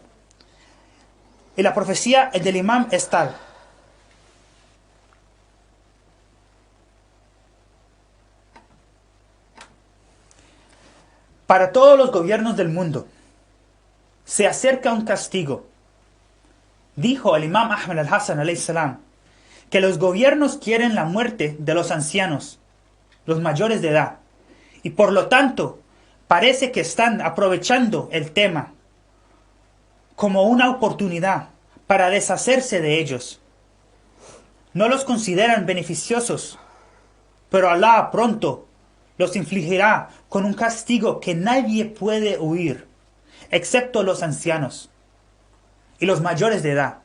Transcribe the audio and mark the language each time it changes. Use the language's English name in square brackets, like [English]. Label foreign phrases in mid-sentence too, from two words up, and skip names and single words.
[Spanish] Y la profecía del imam es tal. Para todos los gobiernos del mundo se acerca un castigo. Dijo el imam Ahmed al-Hassan [Arabic] عليه السلام [Spanish] que los gobiernos quieren la muerte de los ancianos, los mayores de edad. Y por lo tanto, parece que están aprovechando el tema como una oportunidad para deshacerse de ellos. No los consideran beneficiosos, pero Allah pronto los infligirá con un castigo que nadie puede huir, excepto los ancianos y los mayores de edad.